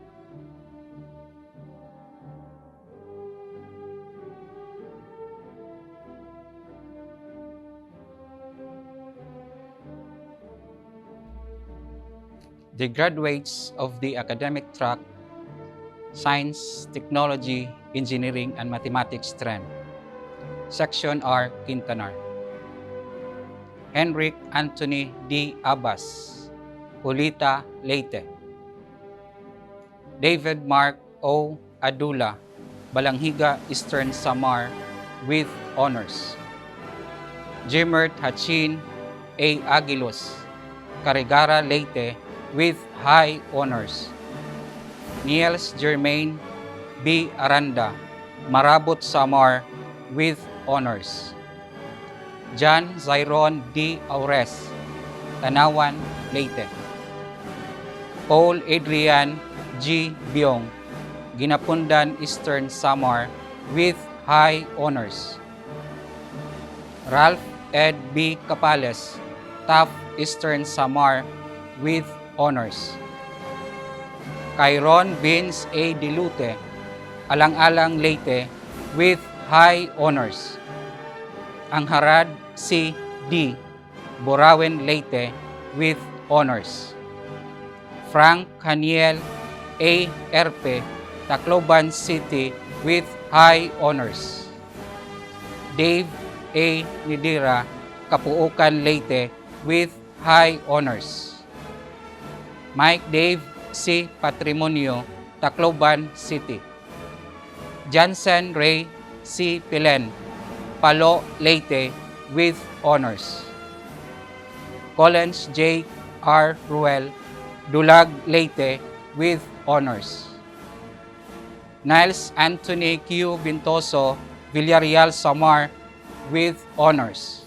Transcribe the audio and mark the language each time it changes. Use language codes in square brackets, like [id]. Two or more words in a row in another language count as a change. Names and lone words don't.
[en] The graduates of the academic track Science, Technology, Engineering, and Mathematics stream. Section R. Quintanar. Henrik Anthony D. Abbas, Ulita, Leyte. David Mark O. Adula, Balanghiga, Eastern Samar, with honors. Jimert Hachin A. Aguilos, Carigara, Leyte, with high honors. Niels Germain B. Aranda, Marabot, Samar, with honors. John Zyron D. Aures, Tanawan, Leyte. Paul Adrian G. Biong, Ginapundan, Eastern Samar, with high honors. Ralph Ed B. Capales, Taft, Eastern Samar, with honors. Kyron Vince A. Dilute, Alang-Alang, Leyte, with high honors. Angharad C. D. Borawen, Leyte, with honors. Frank Haniel A. Erpe, Tacloban City, with high honors. Dave A. Nidira, Kapuukan, Leyte, with high honors. Mike Dave C. Patrimonio, Tacloban City. Jansen Ray C. Pilen, Palo, Leyte, with honors. Collins J. R. Ruel, Dulag, Leyte, with honors. Niles Anthony Q. Vintoso, Villarreal, Samar, with honors.